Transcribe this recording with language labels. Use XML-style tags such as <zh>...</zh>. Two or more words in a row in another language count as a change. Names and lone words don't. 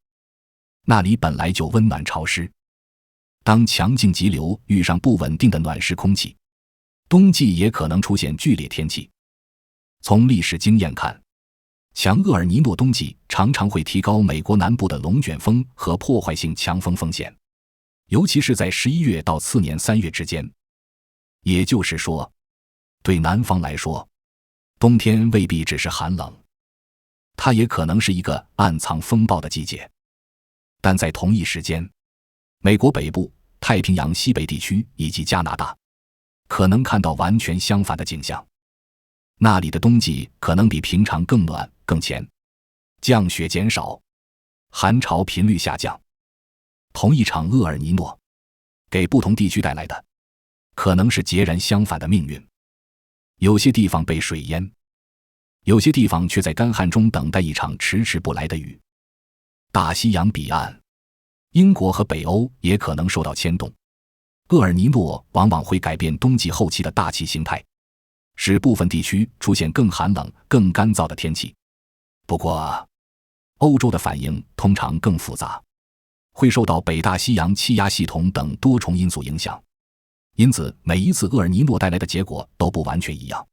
<zh>那裡本來就溫暖潮濕，當強勁急流遇上不穩定的暖濕空氣，冬季也可能出現劇烈天氣。從歷史經驗看，強厄爾尼諾冬季常常會提高美國南部的龍捲風和破壞性強風風險，尤其是在11月到次年3月之間。也就是說，對南方來說，冬天未必只是寒冷，它也可能是一個暗藏風暴的季節。但在同一時間，美国北部、太平洋西北地區以及加拿大，可能看到完全相反的景象。那裡的冬季可能比平常更暖、更乾，降雪減少，寒潮頻率下降。同一場厄爾尼諾，給不同地區帶來的，可能是截然相反的命運。有些地方被水淹， 有些地方卻在乾旱中等待一場遲遲不來的雨。大西洋彼岸，英國和北歐也可能受到牽動。厄爾尼諾往往會改變冬季後期的大气形態，使部分地區出現更寒冷、更乾燥的天氣。不過，歐洲的反應通常更複雜，會受到北大西洋气壓系統等多重因素影響，因此每一次厄爾尼諾帶來的結果都不完全一樣。</zh>